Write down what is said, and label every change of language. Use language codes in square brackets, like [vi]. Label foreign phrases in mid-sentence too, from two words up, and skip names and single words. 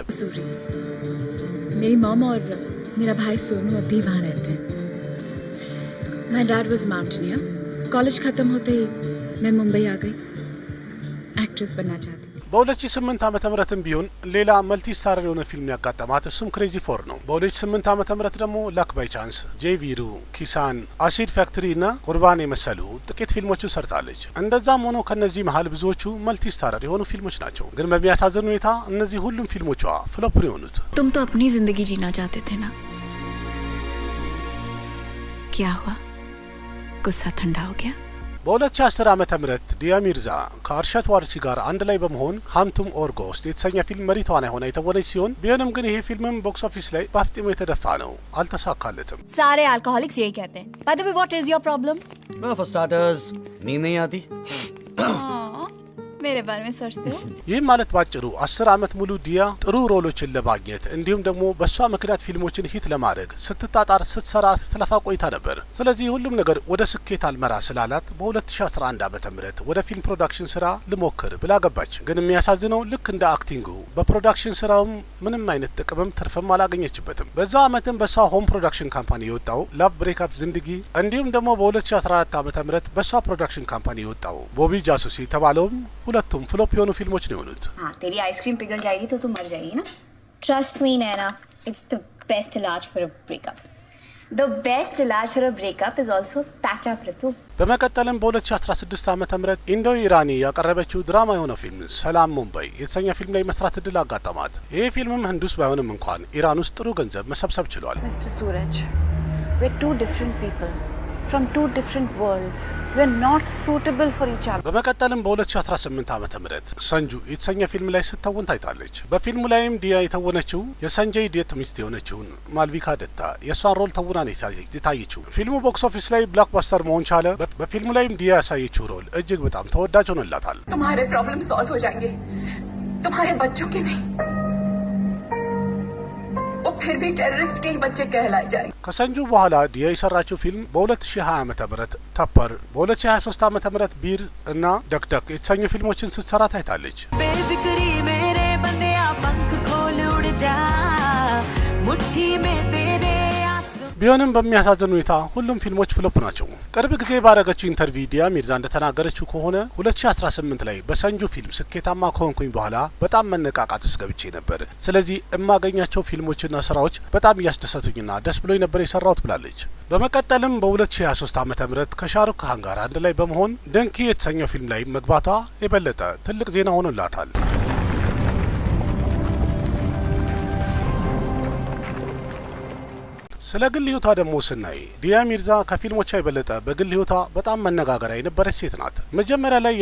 [hi] मेरी मॉम और मेरा भाई सोनू अभी वहाँ रहते हैं। [en] My dad was mountaineer. [hi] कॉलेज खत्म होते ही मैं मुंबई आ गई। एक्ट्रेस बनना चाहती। [am] በ2008 ዓመተ ምህረትም ቢሆን ሌላ [en] multi starrer [am] የሆነ ፊልም ያጋጠማት እሱም ክሬዚ ፎር ነው። በ2008 ዓመተ ምህረት ደግሞ ላክ ባይ ቻንስ፣ ጄቪሩ፣ ኪሳን፣ አሲድ ፋክተሪ እና ቁርባን የመሰሉ ጥቂት ፊልሞችን ሰርታለች። እንደዛም ሆኖ ከነዚህ መሀል ብዙዎቹ [en] multi starrer [am] የሆኑ ፊልሞች ናቸው። ግን በሚያሳዝን ሁኔታ እነዚህ ሁሉም ፊልሞቿ ፍሎፕ ነው የሆኑት። [hi] तुम तो अपनी जिंदगी जीना चाहते थे ना? क्या हुआ? गुस्सा ठंडा हो गया? [am] በ2010 ዓመተ ምህረት ዲያ ሚርዛ ከአርሻት ዋርሲ ጋር አንድ ላይ በመሆን ሃምቱም ኦር ጎስት የተሰኘ ፊልም መሪ ተዋናይ ሆና የተወነች ሲሆን ቢሆንም ግን ይሄ ፊልምም [en] box office [am] ላይ በአፍጢሙ የተደፋ ነው፣ አልተሳካለትም። [hi] सारे अल्कोहलिक्स यही कहते हैं। [en] By the way, what is your problem? For starters, [hi] नींद नहीं आती। मेरे बारे में सोचते हो? [am] ይህ ማለት ባጭሩ 10 ዓመት ሙሉ ዲያ ጥሩ ሮሎችን ለማግኘት እንዲሁም ደግሞ በሷ ምክንያት ፊልሞችን ሂት ለማድረግ ስትጣጣር ስትሰራ ስትለፋ ቆይታ ነበር። ስለዚህ ሁሉም ነገር ወደ ስኬት አልመራ ስላላት በ2011 ዓመተ ምህረት ወደ [en] film production [am] ስራ ልሞክር ብላ ገባች። ግን የሚያሳዝነው ልክ እንደ አክቲንጉ በፕሮዳክሽን ስራውም ምንም አይነት ጥቅምም ትርፍም አላገኘችበትም። በዛው ዓመትም በሷ [en] home production company [am] የወጣው ላቭ ብሬክአፕ ዝንድጊ እንዲሁም ደግሞ በ2014 ዓመተ ምህረት በሷ [en] production company [am] የወጣው ቦቢ ጃሱሲ የተባለውም ሁለቱም ፍሎፕ የሆኑ ፊልሞች ነው የሆኑት። [hi] हाँ, तेरी आइसक्रीम पिघल जाएगी तो तू मर जाएगी ना? [en] Trust me, Naina. It's the best इलाज for a breakup. The best इलाज for a breakup is also patch up, Ritu. [am] በመቀጠልም በ2016 ዓመተ ምህረት ኢንዶ ኢራኒ ያቀረበችው ድራማ የሆነው ፊልም ሰላም ሙምባይ የተሰኘ ፊልም ላይ መስራት እድል አጋጠማት። ይህ ፊልምም ህንድ ውስጥ ባይሆንም እንኳን ኢራን ውስጥ ጥሩ ገንዘብ መሰብሰብ ችሏል። [en] Mr. Suraj, we're two different people from two different worlds. We're not suitable for each other. [am] በመቀጠልም በ2018 ዓመተ ምህረት ሰንጁ የተሰኘ ፊልም ላይ ስትተውን ታይታለች። በፊልሙ ላይም ዲያ የተወነችው የሰንጀይ ዴት ሚስት የሆነችውን ማልቪካ ደታ የእሷን ሮል ተውና ነው የታየችው። ፊልሙ [en] box office [am] ላይ ብላክባስተር መሆን ቻለ። በፊልሙ ላይም ዲያ ያሳየችው ሮል እጅግ በጣም ተወዳጅ ሆኖላታል። [hi] तुम्हारे [en] problem solve [hi] हो जाएंगे, तुम्हारे बच्चों के नहीं। वो फिर भी टेररिस्ट के ही बच्चे कहलाए जाएंगे। [am] ከሰንጁ በኋላ ዲያ የሰራችው ፊልም በ2020 ዓመተ ምህረት ተፐር፣ በ2023 ዓመተ ምህረት ቢር እና ደክደክ የተሰኙ ፊልሞችን ስትሰራ ታይታለች። [hi] बेफिक्री मेरे बंदिया पंख खोल उड़ जा मुट्ठी में तेरे [am] ቢሆንም በሚያሳዝን ሁኔታ ሁሉም ፊልሞች ፍሎፕ ናቸው። ቅርብ ጊዜ ባረገችው ኢንተርቪው ዲያ ሚርዛ እንደተናገረችው ከሆነ 2018 ላይ በሰንጁ ፊልም ስኬታማ ከሆንኩኝ በኋላ በጣም መነቃቃት ውስጥ ገብቼ ነበር። ስለዚህ የማገኛቸው ፊልሞችና ስራዎች በጣም እያስደሰቱኝና ደስ ብሎኝ ነበር የሰራሁት ብላለች። በመቀጠልም በ2023 ዓመተ ምህረት ከሻሩክ ካን ጋር አንድ ላይ በመሆን ደንኪ የተሰኘው ፊልም ላይ መግባቷ የበለጠ ትልቅ ዜና ሆኖላታል። ስለ ግል ህይወቷ ደግሞ ስናይ ዲያ ሚርዛ ከፊልሞቿ የበለጠ በግል ህይወቷ በጣም መነጋገሪያ የነበረች ሴት ናት። መጀመሪያ ላይ